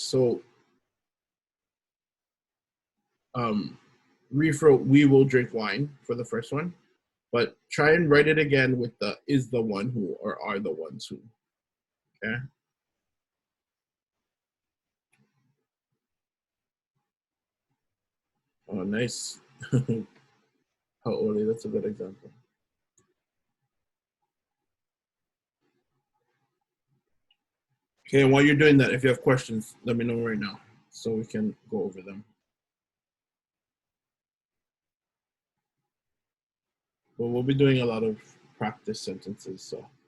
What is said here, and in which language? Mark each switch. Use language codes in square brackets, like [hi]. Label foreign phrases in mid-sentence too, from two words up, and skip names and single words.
[en] So Reef wrote, we will drink wine for the first one. But try and write it again with the is the one who or are the ones who. Okay. Oh, nice. ʻAʻole, that's a good example. Okay, and while you're doing that, if you have questions, let me know right now so we can go over them. Well, we'll be doing a lot of practice sentences, so.